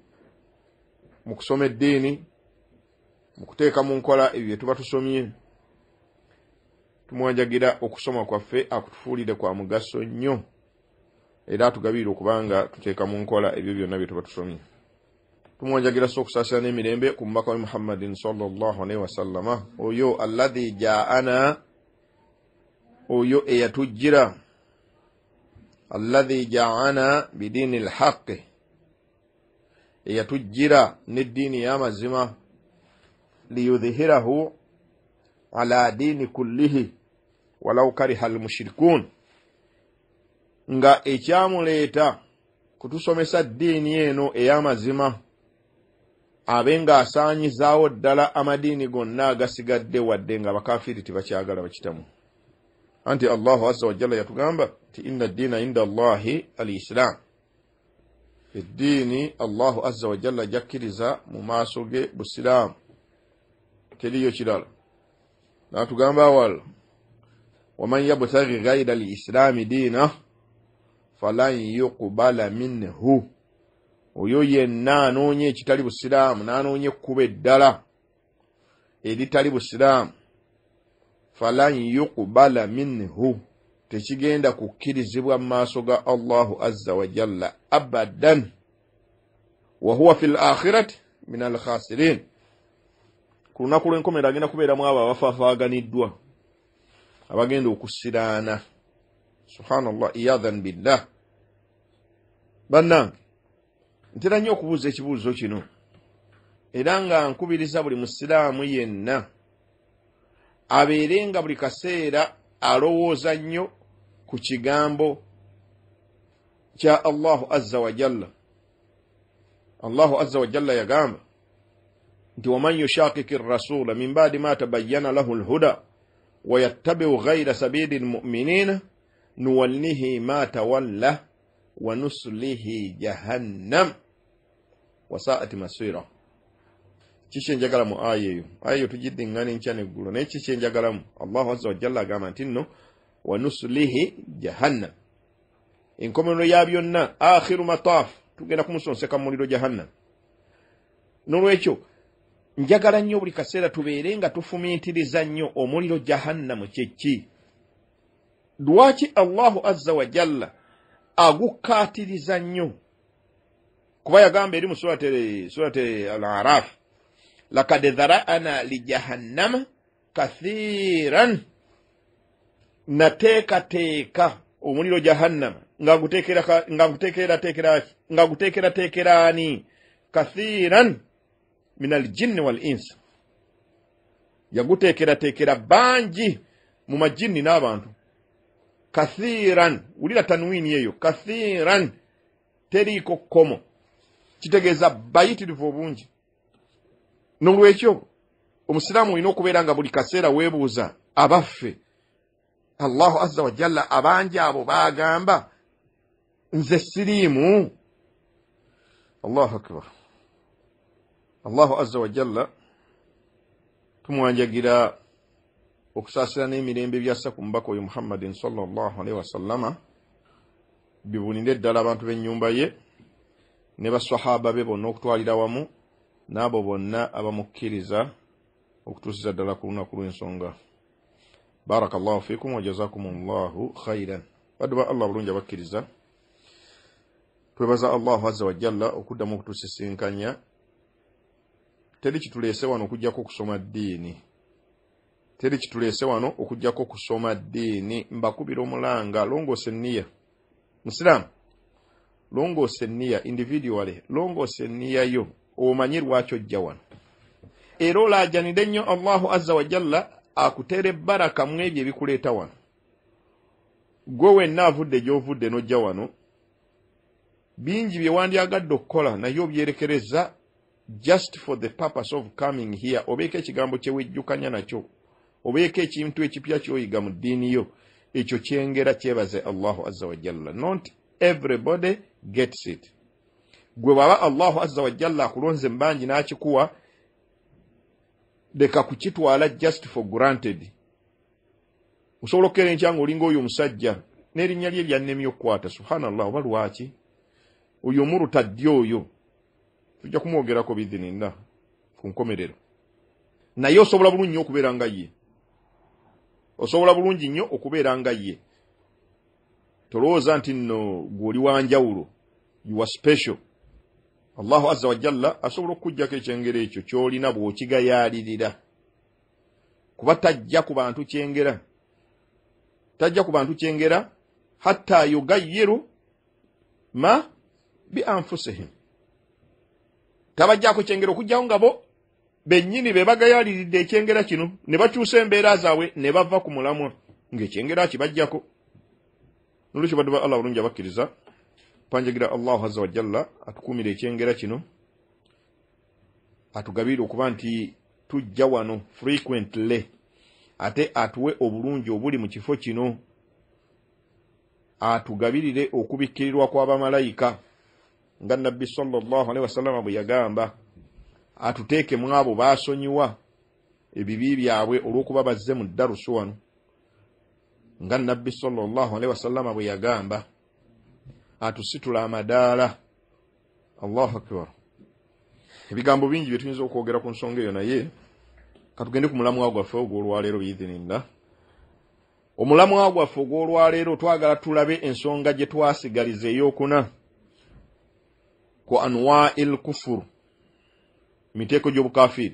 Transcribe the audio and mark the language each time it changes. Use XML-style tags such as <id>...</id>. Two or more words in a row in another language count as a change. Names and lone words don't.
<lg>mu kusoma eddiini mu kuteeka mu nkola ebyo bye tuba tusomye tumuwanjagira okusoma kwaffe akutufuulire kwa mugaso nnyo era atugabirire okubanga tuteeka mu nkola ebyo byonna bye tuba tusomye tumuwanjagira okusaasira n'emirembe ku mubaka wa Muhammadin</lg> <ar>صلى الله عليه وسلم</ar> <lg>oyo</lg> <ar>الذي جاء</ar> <lg>oyo eyatujjira</lg> <ar>الذي جاء بالدين الحق</ar> <lg>eyatujjira n'eddiini y'amazima</lg> <ar>ليظهره على الدين كله ولو كره المشركون</ar> <lg>nga ekyamuleeta kutusomesa ddiini eno ey'amazima abenga asaanyizaawo ddala amadiini gonna agasigadde wadde nga abakaafiri tebakyagala bakitamu anti</lg> <ar>الله عز وجل</ar> <lg>yatugamba ti</lg> <ar>إن الدين عند الله الإسلام</ar> <lg>eddiini</lg> <ar>الله عز وجل</ar> <lg>jakkiriza mu maaso ge busiraamu teriyo kirala n'atugamba</lg> <ar>أولا ومن يبتغ غير الإسلام دينا فلن يقبل منه</ar> <lg>oyo yenna anoonye ekitali busiraamu n'anoonye ekkuba eddala eritali busiraamu</lg> <ar>فلن يقبل منه</ar> <lg>tekigenda kukkirizibwa mu maaso ga</lg> <ar>الله عز وجل أبدا وهو في الآخرة من الخاسرين</ar> <lg>ku lunaku lw'enkomera agenda kubeeramu abo abafaafaganiddwa abagenda okusiraana</lg> <ar>سبحان الله عياذا بالله.</ar> <lg>Bannange ntera nnyo okubuuza ekibuuzo kino era nga nkubiriza buli musiraamu yenna abeerenga buli kaseera alowooza nnyo ku kigambo kya</lg> <ar>الله عز وجل. الله عز وجل</ar> <lg>yagamba nti</lg> <ar>ومن يشاقق الرسول من بعد ما تبين له الهدى ويتبع غير سبيل المؤمنين نوله ما تولى ونصله جهنم وساءت مصيرا.</ar> <lg>Kiki njagala mu aya eyo tugiddiŋŋana enkya n'eggulo naye kiki njagalamu</lg> <ar>الله عز وجل</ar> <lg>agamba nti nno</lg> <ar>ونصله جهنم</ar> <lg>enkomerero ya byonna</lg> <ar>آخر المطاف</ar> <lg>tugenda kumusonseka mu muliro jahannam. N'olwekyo njagala nnyo buli kaseera tubeere nga tufumiitiriza nnyo omuliro jahannamu kyeki. Lwaki</lg> <ar>الله عز وجل</ar> <lg>agukkaatiriza nnyo? Kuba yagamba eri mu</lg> <ar>سورة الأعراف لقد ذرأنا لجهنم كثيرا</ar> <lg>nateka omuliro jahannam ngagutekerani</lg> <ar>كثيرا من الجن والإنس</ar> <lg>yagutekera banji mu majinni n'abantu kathiran ulira tanwini eyo kathiran teriko komo kitegeeza bayitirivu obungi n'olwekyo omusiraamu olina okubeera nga buli kaseera weebuuza abaffe</lg> <ar>الله عز وجل</ar> <lg>abangi abo bagamba nze siriimu.</lg> <ar>الله أكبر. الله عز وجل</ar> <lg>tumwanjagira okusaasira n'emirembe byassa ku mubaka oyo Muhammadin</lg> <ar>صلى الله عليه وسلم</ar> <lg>bibunire ddala abantu b'ennyumba ye ne baswahaba be bonna okutwalira wamu n'abo bonna abamukkiriza okutuusiza ddala ku lunaku lw'ensonga.</lg> <ar>بارك الله فيكم وجزاكم الله خيرا.</ar> <lg>Badwa Allah bulungi abakkiriza twebaza</lg> <ar>الله عز وجل</ar> <lg>okuddamu okutusisinkanya. Teri kituleese wano okujjako okusoma ddiini. Teri kituleese wano okujjako okusoma ddiini. Mbakubira omulanga longoose nniya. Musiramu longoose nniya individually longoose nniya yo omanyi lwaki ojja wano. Era olaajanire nnyo</lg> <ar>الله عز وجل</ar> <lg>akutere baraka mu ebyo ebikuleeta wano. Gwe wenna avudde gy'ovudde n'ojja wano bingi bye wandyagadde okukola naye obyerekereza</lg> <en>just for the purpose of coming here.</en> <lg>Obeeko ekigambo kye wejjukanya nakyo, obeeko ekintu ekipya ky'oyiga mu ddiini yo, ekyo kyengera kyebaze</lg> <ar>الله عز وجل.</ar> <en>Not everybody gets it.</en> <lg>Gwe baba</lg> <ar>الله عز وجل</ar> <lg>akulonze mbanji n'akikuwa leka kukitwala</lg> <en>just for granted.</en> <lg>Osobola okukera enkya ng'olinga oyo omusajja n'erinnya lye lyannemye okukwata. Subhanallah, oba lwaki oyo omurutaddi oyo tujja kumwogerako biidhinillah ku nkomerero. Naye osobola bulungi nnyo okubeera nga ye. Osobola bulungi nnyo okubeera nga ye. Tolowooza nti nno gw'oli wanjawulo,</lg> <en>you are special.</en> <ar>الله عز وجل</ar> <lg>asobola okukujjako ekyengera ekyo ky'olina bw'okigayaalirira. Kuba tajja ku bantu kyengera. Tajja ku bantu kyengera</lg> <ar>حتى يغيروا ما بأنفسهم.</ar> <lg>Tabajjako kyengera okujjawo nga bo bennyini be bagayaaliridde ekyengera kino ne bakyusa embeera zaabwe ne bava ku mulamwa ng'ekyengera kibajjako. Nolwekyo baddu ba Allah bulungi abakkiriza panjagira</lg> <ar>الله عز وجل</ar> <lg>atukuumira ekyengera kino, atugabire okuba nti tujja wano frequently, ate atuwe obulungi obuli mu kifo kino, atugabirire okubikkirirwa kw'abamalayika nga Nabbi</lg> <ar>صلى الله عليه وسلم</ar> <lg>bwe yagamba, atuteeke mu abo baasonyiwa ebibi byabwe olw'okuba bazze mu darusu wano nga Nabbi</lg> <ar>صلى الله عليه وسلم</ar> <lg>bwe yagamba, atusitula amadaala.</lg> <ar>الله أكبر.</ar> <lg>Ebigambo bingi bye tuyinza okwogera ku nsonga eyo, naye katugende ku mulamwa gwaffe ogw'olwaleero biidhinillah. Omulamwa gwaffe ogw'olwaleero twagala tulabe ensonga gye twasigaliza ey'okuna ku</lg> <ar>أنواع الكفر,</ar> <lg>miteeko gy'obukafiri.</lg>